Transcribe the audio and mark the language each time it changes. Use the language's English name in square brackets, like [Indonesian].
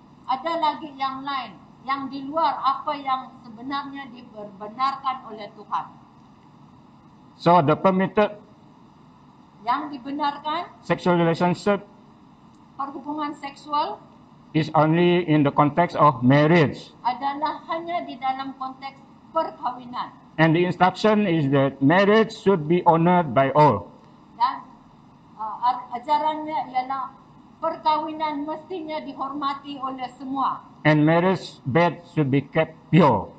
[Malay] Ada lagi yang lain yang di luar apa yang sebenarnya dibenarkan oleh Tuhan. [English] So the permitted [Malay] Yang dibenarkan [English] sexual relationship [Malay] perhubungan seksual [English] is only in the context of marriage. [Malay] adalah hanya di dalam konteks perkawinan. [English] And the instruction is that marriage should be honored by all. [Malay] Dan ajarannya ialah perkawinan mestinya dihormati oleh semua. [English] And marriage bed should be kept pure.